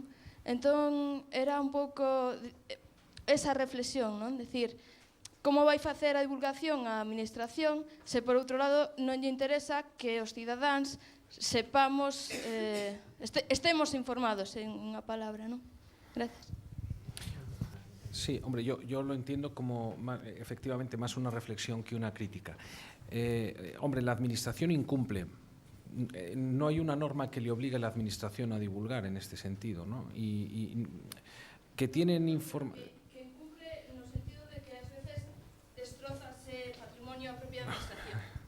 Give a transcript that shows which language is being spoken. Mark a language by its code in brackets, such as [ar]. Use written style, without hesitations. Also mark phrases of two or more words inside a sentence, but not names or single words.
[gl] Entón, era un pouco esa reflexión, non? Decir, como vai facer a divulgación a administración se, por outro lado, non lle interesa que os cidadáns sepamos, estemos informados, en unha palabra, non? [es] Gracias. Sí, hombre, yo lo entiendo como efectivamente más una reflexión que una crítica. Hombre, la administración incumple. No hay una norma que le obligue a la administración a divulgar en este sentido, ¿no? Y que tienen información... [gl] Que incumple no sentido de que a veces destroza ese patrimonio a propia administración.